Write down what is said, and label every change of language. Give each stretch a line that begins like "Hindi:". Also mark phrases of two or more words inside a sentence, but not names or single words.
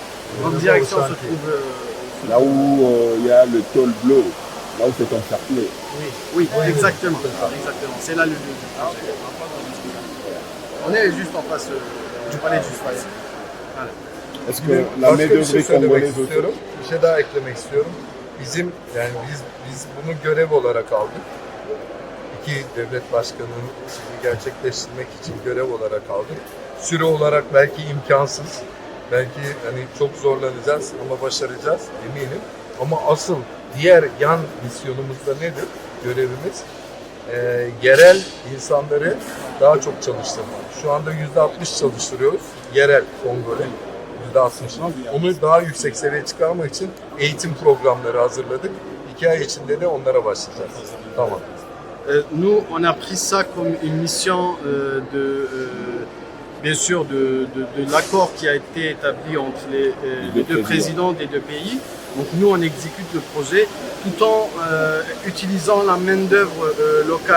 French: Notre direction se trouve... Là où il y a le tôle bleu, là où c'est encerclé. Oui, exactement. Exactement. C'est là le lieu du projet. On est juste en face du palais de justice. Voilà. Est-ce que la main d'œuvre est congolaise aussi?
Turkish: istiyorum. Bir şey daha eklemek istiyorum. Biz bunu görev olarak aldık. İki devlet başkanının işini gerçekleştirmek için görev olarak aldık. Süre olarak belki imkansız. Belki hani çok zorlanacağız ama başaracağız eminim. Ama asıl diğer yan misyonumuz da nedir? Görevimiz yerel insanları daha çok çalıştırmak. Şu anda %60 çalıştırıyoruz. Yerel Kongole %60. Onu daha yüksek seviyeye çıkarmak için eğitim programları hazırladık. 2 ay içinde de onlara başlayacağız. Tamam.
French: Nous, on a pris ça comme une mission bien sûr, de l'accord qui a été établi entre les deux présidents des deux pays. Donc nous, on exécute le projet tout en utilisant la main-d'œuvre locale.